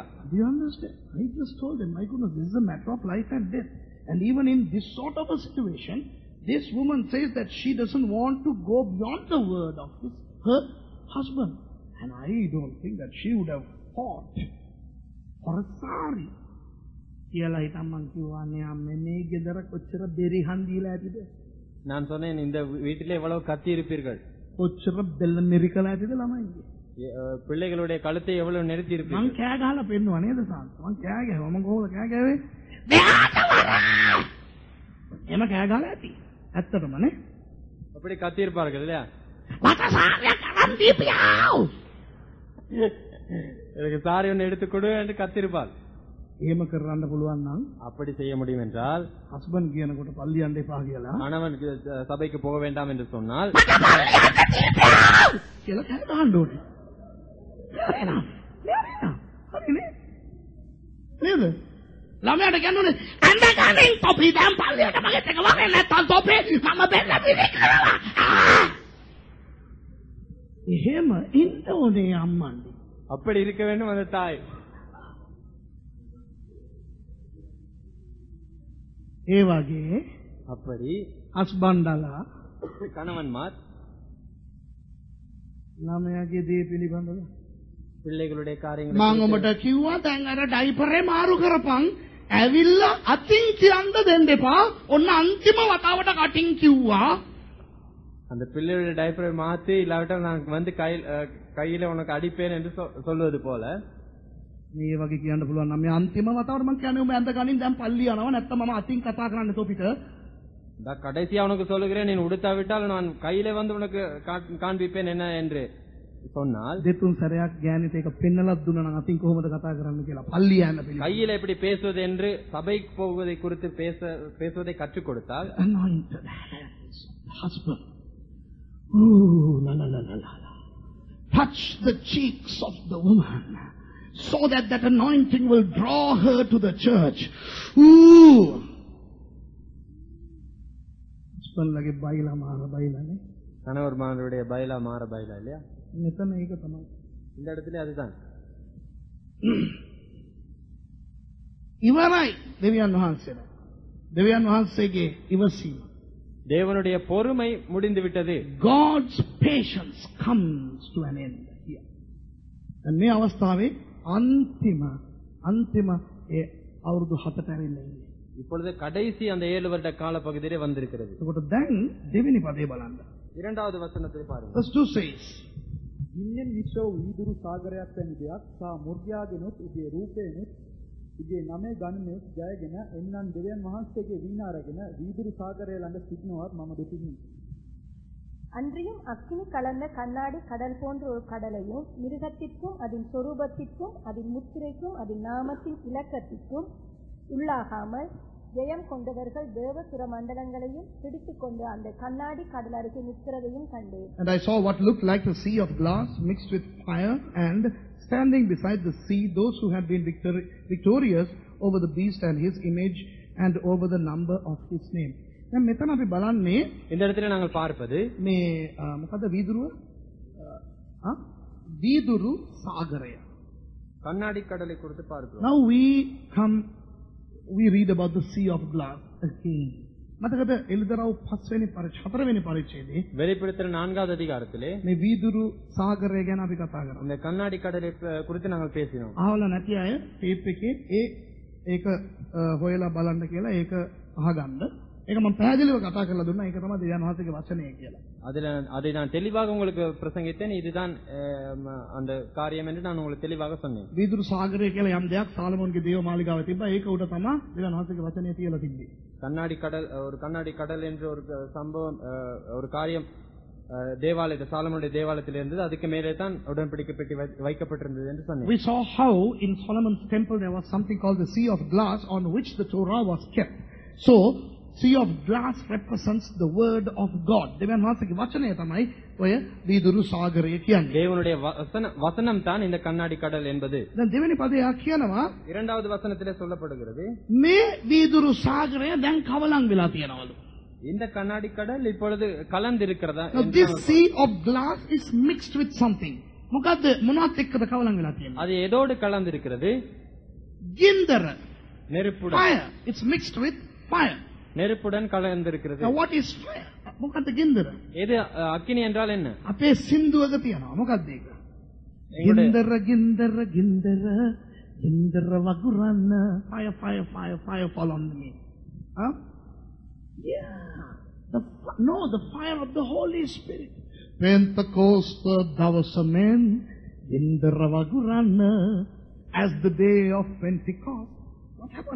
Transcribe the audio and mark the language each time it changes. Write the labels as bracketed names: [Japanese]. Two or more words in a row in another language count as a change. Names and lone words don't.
[English] Do you understand? I just told them, my goodness, this is a matter of life and death. And even in this sort of a situation, this woman says that she doesn't want to go beyond the word of her husband. And I don't think that she would have fought for a sari. [Sinhala] කියලා හිතම්මන් කිව්වානේ අම්මේ මේ ගෙදර කොච්චර බෙරිහන් දීලා ඇතිද? [Tamil] நான் சொன்னேன் இந்த வீட்டிலே எவ்வளவு கத்தி இருப்பீர்கள், [Sinhala] කොච්චර බෙල්ල මෙරිකලා ඇතිද ළමයින්ගේ. [Tamil] பிள்ளைகளுடைய கழுத்தை எவ்வளவு நிறுத்தி இருப்பீர்கள். [Sinhala] මං කෑ ගහලා පෙන්නුවා නේද සාන්ත? මං කෑ ගැහුවා. මං කොහොමද කෑ ගැහුවේ? එම කෑ ගහලා ඇති. ඇත්තටම නේ? [Tamil] அப்படி கத்தி இருப்பார்கள் இல்லையா? [Sinhala] මට සාරියක් අරන් දීපියාව්. [Tamil] எனக்கு சாரி ஒன்று எடுத்துக் கொடு என்று கத்திருப்பாள். [Sinhala] එහෙම කරන්න පුළුවන් නම් [Tamil] அப்படி செய்ய முடியும் என்றால் [Sinhala] හස්බන්ඩ් කියනකොට පල්ලි යන්න එපා කියලා [Tamil] கணவன் சபைக்கு போக வேண்டாம் என்று சொன்னால் [Sinhala] කියලා කෑ ගහන්න ඕනේ. නේද? ළමයාට කියන්නෝනේ අන්න ගන්නේ තොපි දැන් පල්ලියට මගෙත් එක වගේ නැත්තම් තොපි මම බෙල්ල පිළි කරනවා. එහෙම ඉන්න ඕනේ අම්මන්ඩි. [Tamil] அப்படி இருக்க வேண்டும் அந்த தாய். [Sinhala] ඒ වගේ [Tamil] அப்படி [Sinhala] හස්බන්ඩ්ලා [Tamil] கணவன்மார் [Sinhala] ළමයාගේ දේ පිළිබඳව [Tamil] பிள்ளைகளுடைய காரியங்களை [Sinhala] මම ඔබට කිව්වා දැන් අර ඩයිපරේ මාරු කරපන් ඇවිල්ලා අතින් කියන්න දෙන්න එපා. ඔන්න අන්තිම වතාවට කටින් කිව්වා [Tamil] அந்த பிள்ளையோட டைப்பரை மாத்தி இல்லாவிட்டால் நான் வந்து கையில உனக்கு அடிப்பேன் என்று சொல்வது போல [Sinhala] මේ වගේ කියන්න පුළුවන් නම් මේ අන්තිම වතාවට මම කියන්නේ ඔබ ඇඳ ගනින් දැන් පල්ලි යනවා නැත්නම් මම අතින් කතා කරන්න තෝපිට [Tamil] கடைசியா உனக்கு சொல்லுகிறேன் நீ உடுத்தாவிட்டால் நான் கையில வந்து உனக்கு காண்பிப்பேன் என்ன என்று சொன்னால் [Sinhala] දෙතුන් සැරයක් ගෑනිට ඒක පෙන්නලක් දුන්නා නම් අතින් කොහොමද කතා කරන්න කියලා පල්ලි යන්න පිළිගන්න [Tamil] கையில எப்படி பேசுவது என்று சபைக்கு போவதை குறித்து பேசுவதை கற்றுக் கொடுத்தால் [English] anointed hands husband ooh la la la la la touch the cheeks of the woman so that anointing will draw her to the church ooh husband [Sinhala] ලාගේ බයිලා මාර බයිලා නේ [Tamil] கணவர்மாருடைய பைலா மாற பைலா இல்லையா [Sinhala] මෙතන ඒක තමයි [Tamil] இந்த இடத்துல அதுதான் [Sinhala] ඉවරයි දෙවියන් වහන්සේගේ ඉවසීම [Tamil] தேவனுடைய பொறுமை முடிந்து விட்டது [English] God's patience comes to an end here [Sinhala] මේ අවස්ථාවේ අන්තිම ඒ අවුරුදු 7ට ඇවිල්ලා ඉන්නේ [Tamil] இப்பொழுது கடைசி அந்த 7 வருட கால பகுதியிலே வந்திருக்கிறது [Sinhala] එතකොට දැන් දෙවෙනි පදේ බලන්න [Tamil] இரண்டாவது வசனத்தை பாருங்க [English] verse 2 says [Sinhala] ගින්නෙන් විශ්ව වීදුරු සාගරයක් වැනි දෙයක් සා මුර්ගයාගෙනුත් උගේ රූපේනුත් උගේ නමේ ගණනේ ජයගෙන එන්නන් දෙවියන් වහන්සේගේ වීණාරගෙන වීදුරු සාගරය ළඟ සිටිනවත් මම දුටිමි. [Tamil] அன்றியும் அக்கினி கலந்த கண்ணாடி கடல் போன்ற ஒரு கடலையும் மிருகத்திற்கும் அதன் சொரூபத்திற்கும் அதன் முத்திரைக்கும் அதன் நாமத்தின் இலக்கத்திற்கும் உள்ளாகாமல் ஜெயம் கொண்டவர்கள் தேவசுர மண்டலங்களையும் பிடித்துக் கொண்டு அந்த கண்ணாடி கடல் அருகே நிற்கிறதையும் கண்டேன். [English] And I saw what looked like a sea of glass mixed with fire, and standing beside the sea those who had been victorious over the beast and his image and over the number of his name. [Sinhala] දැන් මෙතන අපි බලන්නේ [Tamil] இந்த இடத்துல நாங்கள் பார்ப்பது [Sinhala] මේ මොකද වීදුරු සාගරය. [Tamil] கண்ணாடி கடலை குறித்து பார்க்கிறோம். [English] Now we read about the sea of glass again. [Sinhala] මතකද එළිදරව් 4වෙනි පරිච්ඡේදයේ [Tamil] வெளிப்படுத்தல் 4வது அதிகாரத்திலே [Sinhala] මේ වීදුරු සාගරය ගැන අපි කතා කරා. இந்த கண்ணாடி கடலை குறித்து நாங்கள் பேசினோம். අහවල නැති අය ටේප් එකේ ඒක හොයලා බලන්න කියලා ඒක අහගන්න. ඒක මම පැහැදිලිව කතා කරලා දුන්නා. ඒක තමයි දෙවියන් වහන්සේගේ වචනය කියලා. [Tamil] அதை நான் தெளிவாக உங்களுக்கு பிரசங்கித்தேன். இதுதான் அந்த காரியம் என்று நான் உங்களுக்கு தெளிவாக சொன்னேன். [Sinhala] වීදුරු සාගරය කියලා යම් දෙයක් සාලමෝන්ගේ දේව මාලිගාවේ තිබ්බා. ඒක උඩ තමයි දෙවියන් වහන්සේගේ වචනය තියලා තිබ්බේ. [Tamil] கண்ணாடி கடல் என்ற ஒரு சம்பவம் ஒரு காரியம் தேவாலயத்தில் சாலமோனுடைய தேவாலயத்தில் இருந்தது. அதுக்கு மேலே தான் உடன்படிக்கை பெட்டி வைக்கப்பட்டிருந்தது என்று சொன்னேன். [English] We saw how in Solomon's temple there was something called the sea of glass on which the Torah was kept. So sea of glass represents the word of God. [Sinhala] දෙවියන් වහන්සේගේ වචනය තමයි ඔය වීදුරු සාගරය කියන්නේ. [Tamil] தேவனுடைய வசனம் தான் இந்த கண்ணாடி கடல் என்பது. [Sinhala] දැන් දෙවෙනි පදේ කියනවා [Tamil] இரண்டாவது வசனத்திலே சொல்லப்படுகிறது [Sinhala] මේ වීදුරු සාගරය දැන් කවලම් වෙලා තියෙනවලු. [Tamil] இந்த கண்ணாடி கடல் இப்பொழுது கலந்து இருக்கிறதா? [English] Now this sea of glass is mixed with something. [Sinhala] මොකද්ද මොනවත් එක්කද කවලම් වෙලා තියෙන්නේ? [Tamil] அது எதோடு கலந்து இருக்கிறது? [Sinhala] ගින්දර. [Tamil] நெருப்புடன். [English] Fire. It's mixed with fire. [Tamil] நெருப்புடன் கலந்து இருக்கிறது. [English] Now what is fire? [Sinhala] මොකද්ද ගින්දර? [Tamil] எது அக்கினி என்றால் என்ன? [Sinhala] අපේ සින්දුවක තියෙනවා. මොකද්ද ඒක? ගින්දර ගින්දර ගින්දර ගින්දර වගුරන්න [English] fire fire fire fire fall on me. [Sinhala] Huh? [English] Yeah. The fire of the Holy Spirit. Pentecost [Sinhala] දවසෙන් ගින්දර වගුරන්න [English] as the day of Pentecost. What happened?